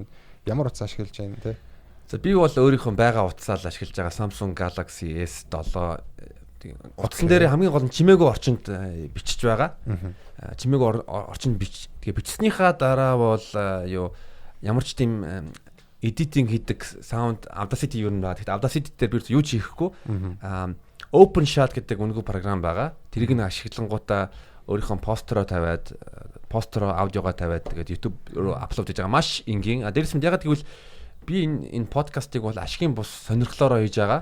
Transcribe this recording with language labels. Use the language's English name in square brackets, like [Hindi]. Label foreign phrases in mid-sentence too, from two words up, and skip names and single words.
[Mongolian] Ямар утас ашиглаж байна те? За би бол өөрийнхөө байгаа утсаа л ашиглаж байгаа Samsung Galaxy S7 утсан дээр хамгийн гол нь чимээгүй орчинд бичиж байгаа. Чимээгүй орчинд бичснийхаа дараа бол ямар ч тийм editing хийдэг sound Audacity юу нэ. Тэгэхдээ Audacity дээр би юу ч хийхгүй. OpenShot гэдэг үнэгүй програм байгаа. Тэрийг нь ашиглангуудаа өөрийнхөө постероо тавиад постероо аудиогоо тавиад тэгээд YouTube руу аплод хийж байгаа. Маш энгийн. Дээрээс нь ягаад гэвэл би энэ подкастыг бол ашигын бус сонирхлоороо хийж байгаа.